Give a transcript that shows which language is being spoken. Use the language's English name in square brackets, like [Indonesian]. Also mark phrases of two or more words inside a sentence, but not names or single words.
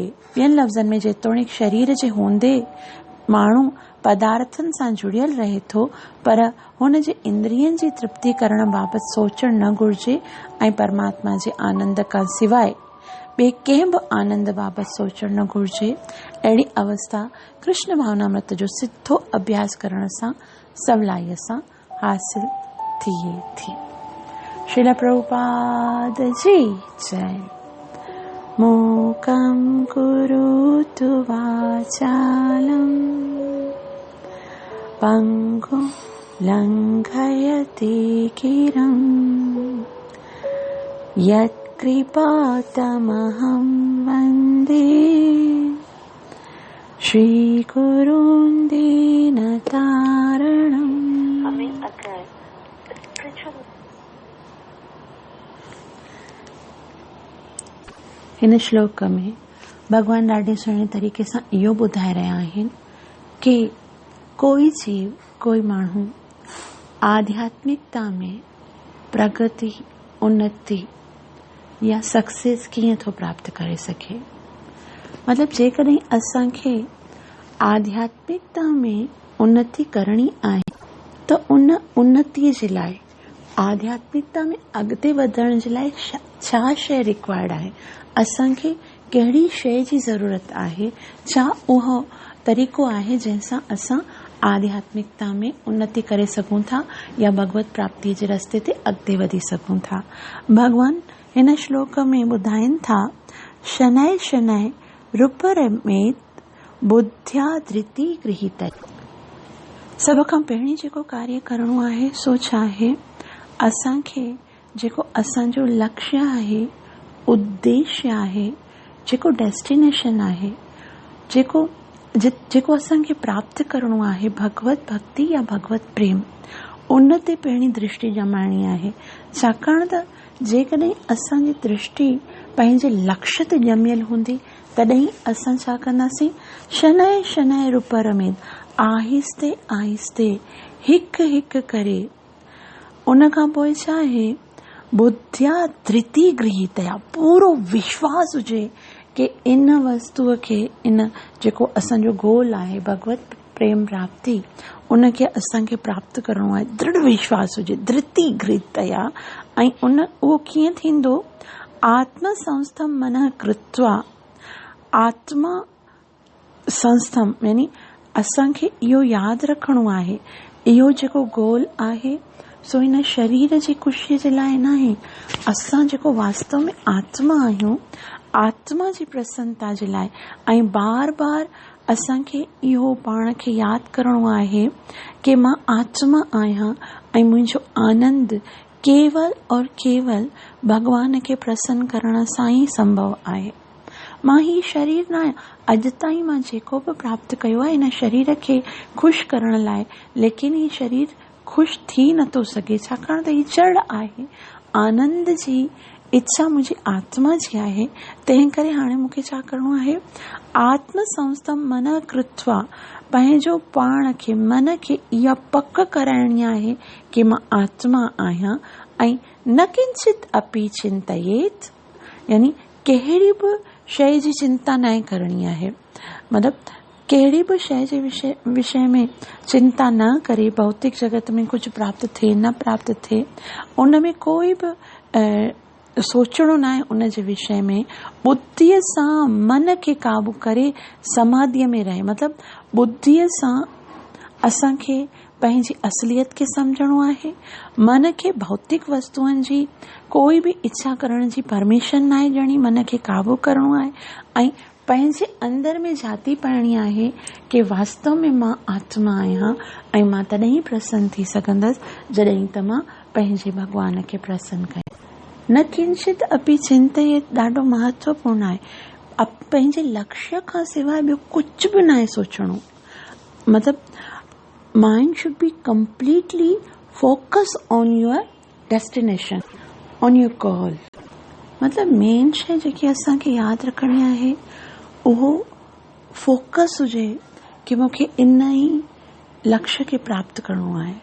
[Sindhi] ॿियनि लफ़्ज़नि में जेतोणीकि शरीर जे हूंदे माण्हू पदार्थनि सां जुड़ियल रहे थो, पर हुन जे इंद्रियनि जी तृप्ति करण बाबति सोचणु न घुर्जे ऐं परमात्मा जे आनंद खां सवाइ ॿिए कंहिं बि आनंद बाबति सोचणु न घुर्जे। अहिड़ी अवस्था कृष्ण भावनामृत जो सिधो अभ्यास करण सां सवलाईअ सां हासिल थिए थी। श्रील प्रभुपाद जी जय। [Sanskrit] मूकं करोतु वाचालं पंगुं लङ्घयति गिरिं यत्कृपातमहं वन्दे श्रीगुरुं दीनतारणम्। [Sindhi] हिन श्लोक में भगवान ॾाढे सुहिणे तरीक़े सां इहो ॿुधाए रहिया आहिनि कि कोई जीव, कोई माण्हू आध्यात्मिकता में प्रगति, उन्नति या सक्सेस कीअं थो प्राप्त करे सघे। मतिलबु जेकॾहिं असांखे आध्यात्मिकता में उन्नति करणी आहे त उन उन्नतीअ जे लाइ, आध्यात्मिकता में अॻिते वधण जे लाइ छा शइ रिक्वायर्ड आहे, असांखे कहिड़ी शइ जी ज़रूरत आहे, छा उहो तरीक़ो आहे जंहिंसां असां आध्यात्मिकता में उन्नति करे सघूं था या भगवत प्राप्ति जे रस्ते ते अॻिते वधी सघूं था। भगवान हिन श्लोक में ॿुधाइनि था, [Sanskrit] शनैः शनैः रूपरमेत बुद्ध्या धृति गृहीत। [Sindhi] सभ खां पहिरीं जेको कार्य करणो आहे सो छा आहे, असांखे जेको असांजो लक्ष्य आहे, उद्देश्य आहे, जेको डेस्टिनेशन आहे, जेको असांखे प्राप्त करणो आहे, भगवत भक्ति या भगवत प्रेम, उन ते पहिरीं दृष्टि जमाइणी आहे। छाकाणि त जेकॾहिं असांजी दृष्टि पंहिंजे लक्ष्य ते ॼमियल हूंदी तॾहिं असां छा कंदासीं, [Sanskrit] शनैः शनैः रूपरमेत, [Sindhi] आहिस्ते आहिस्ते हिकु हिकु करे, उन खां पोइ छा आहे, [Sanskrit] बुद्धिया धृति गृहीतया, [Sindhi] पूरो विश्वास हुजे कि इन वस्तुअ खे, इन जेको असांजो गोल आहे भगवत प्रेम प्राप्ति, उनखे असांखे प्राप्त करणो आहे, दृढ़ विश्वास हुजे, [Sanskrit] धृति गृहीतया। [Sindhi] ऐं उहो कीअं थींदो, [Sanskrit] आत्म संस्थम मनः कृत्वा, आत्मा संस्थम [Sindhi] यानी असांखे इहो यादि रखणो आहे, इहो जेको गोल आहे सो हिन शरीर जी ख़ुशीअ जे लाइ न आहे। असां जेको वास्तव में आत्मा आहियूं, आत्मा जी प्रसन्नता जे लाइ। ऐं बार बार असांखे इहो पाण खे यादि करणो आहे कि मां आत्मा आहियां ऐं मुंहिंजो आनंद केवल और केवल भगवान खे प्रसन्न करण सां ई संभव आहे। मां ही शरीर न आहियां, अॼु ताईं मां जेको बि प्राप्त कयो आहे इन शरीर खे ख़ुशि करण लाइ, लेकिन ही शरीर ख़ुशि थी नथो सघे, छाकाणि त ही जड़ आहे। आनंद जी इच्छा मुंहिंजी आत्मा जी आहे। तंहिं करे हाणे मूंखे छा करिणो आहे? [Sanskrit] आत्म संस्थम मन कृत्वा, [Sindhi] पंहिंजो पाण खे, मन खे इहा पक कराइणी आहे कि मां आत्मा आहियां ऐं [Sanskrit] न किंचित अपि चिंतयेत, [Sindhi] यानी कहिड़ी बि शइ जी चिंता न करणी आहे। मतिलबु कहिड़ी बि शइ जे विषय में चिंता न करे, भौतिक जगत में कुझु प्राप्त थिए न प्राप्त थिए उन में कोई बि सोचणो न आहे। उन जे विषय में बुद्धीअ सां मन खे काबू करे समाधीअ में रहे। मतिलबु बुद्धीअ सां असांखे पंहिंजी असलियत खे सम्झणो आहे। मन खे भौतिक वस्तुअनि जी कोई बि इच्छा करण जी परमिशन न आहे ॾियणी, मन खे काबू करणो आहे ऐं पंहिंजे अंदर में जाती पाइणी आहे कि वास्तव में मां आत्मा आहियां ऐं मां तॾहिं ई प्रसन्न थी सघंदसि जॾहिं त मां पंहिंजे भॻवान खे प्रसन्न कयां। [Sanskrit] न किंचित अपि चिंतयेत [Sindhi] ॾाढो महत्वपूर्ण आहे। पंहिंजे लक्ष्य खां सवाइ ॿियो कुझु बि न आहे सोचणो। [English] मतिलबु mind should be completely focus on your destination, on your call. [Sindhi] मतिलबु मेन शइ जेकी असांखे यादि रखणी आहे उहो फोकस हुजे कि मूंखे इन ई लक्ष्य खे प्राप्त करणो आहे।